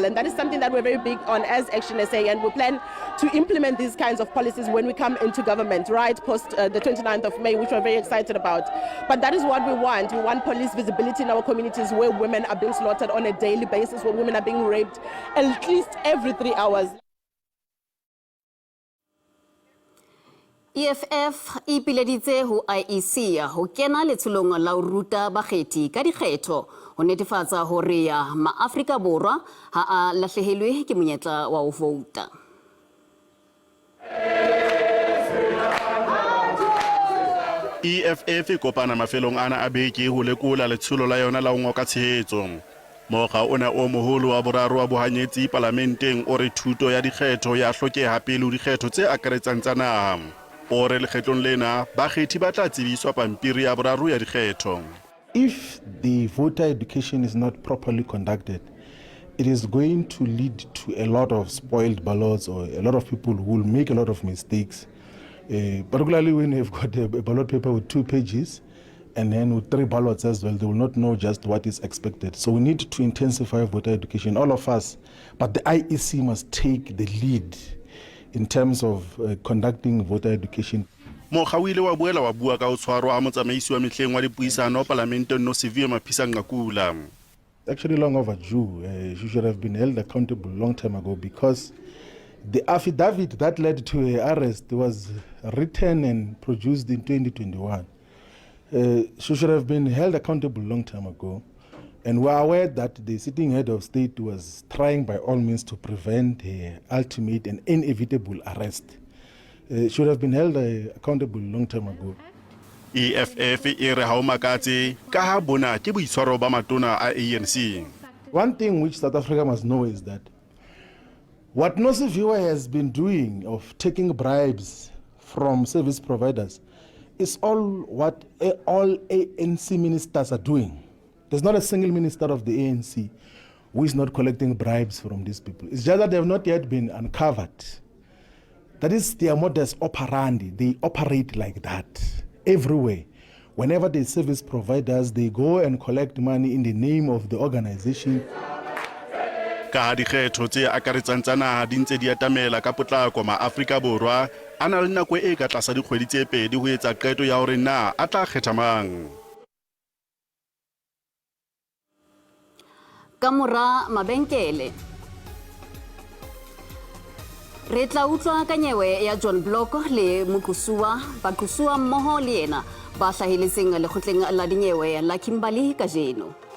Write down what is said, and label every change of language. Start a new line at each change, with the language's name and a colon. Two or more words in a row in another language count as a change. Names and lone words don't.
English: And that is something that we're very big on as Action SA, and we plan to implement these kinds of policies when we come into government, right post the 29th of May, which we're very excited about. But that is what we want. We want police visibility in our communities where women are being slaughtered on a daily basis, where women are being raped at least every 3 hours.
Southern Sotho: EFF e pileditse ho IEC ho kena letsholong la ho ruta bakgethi ka dikgetho ho netefatsa hore ma-Afrika Borwa ha a lahlehelwe ke monyetla wa ho vouta. EFF e kopana mafelong ana a beke ho lekola letsholo la yona la ho ngoka tshehetso. Mokga ona o moholo wa boraro wa bohanyetsi parlamenteng o re thuto ya dikgetho ya hlokeha pele ho dikgetho tse akaretsang tsa naha. O re lekgetlong lena bakgethi ba tla tsebiswa pampiri ya boraro ya dikgetho.
English: If the voter education is not properly conducted, it is going to lead to a lot of spoiled ballots, or a lot of people who will make a lot of mistakes. Particularly when you've got a ballot paper with 2 pages and then with 3 ballots as well, they will not know just what is expected. So we need to intensify voter education, all of us, but the IEC must take the lead in terms of conducting voter education.
Southern Sotho: Mokga o ile wa boela wa bua ka ho tshwarwa a motsamaisi wa mehleng wa dipuisano parlamenteng no Severe Maphisang Ngakula.
English: Actually long overdue. She should have been held accountable long time ago, because the affidavit that led to her arrest was written and produced in 2021. She should have been held accountable long time ago. And we're aware that the sitting head of state was trying by all means to prevent her ultimate and inevitable arrest. Should have been held accountable long time ago.
Southern Sotho: EFF e re ha o makatse ka ha bona ke boitshwaro ba matona a ANC.
English: One thing which South Africa must know is that what Nosiviwe has been doing of taking bribes from service providers is all what all ANC ministers are doing. There's not a single minister of the ANC who is not collecting bribes from these people. It's just that they have not yet been uncovered. That is their modus operandi. They operate like that everywhere. Whenever they service providers, they go and collect money in the name of the organization.
Southern Sotho: Ka dikgetho tse akaretsang tsa naha di ntse di atamela ka potlako ma-Afrika Borwa a na le nako e ka tlasa dikgwedi tse 2 ho etsa qeto ya hore na a tla kgetha mang. Ka mora mabenkele re tla utlwa ka nyewe ya John Block le baqusua mmoho le yena ba hlahiletseng lekgotleng la dinyewe la Kimberley kajeno.